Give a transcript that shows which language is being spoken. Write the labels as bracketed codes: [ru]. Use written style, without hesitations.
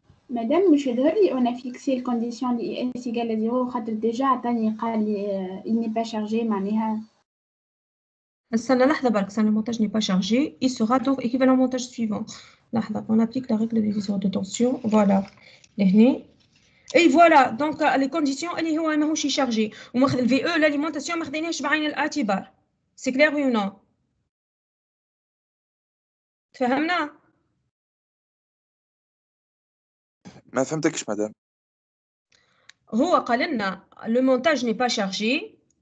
[ar] مادام مش يظهر لي [fr] on a fixé le condition de IS égale à 0 خاطر déjà [ar] عطاني قال لي [fr] il n'est pas chargé معناها [ar] استنى لحظة برك [fr] le montage n'est pas chargé, il sera donc équivalent au montage suivant. لحظة, on applique la règle de division de tension, voilà. Et voilà, donc les conditions [ar] اللي هو ماهوش chargé وماخذ ال VE [fr] l'alimentation [ar] ما خديناش بعين الاعتبار. [fr] C'est clair oui ou non؟ [ar] تفهمنا؟ ما فهمتكش مدام. هو قال لنا [fr] le montage n'est pas chargé.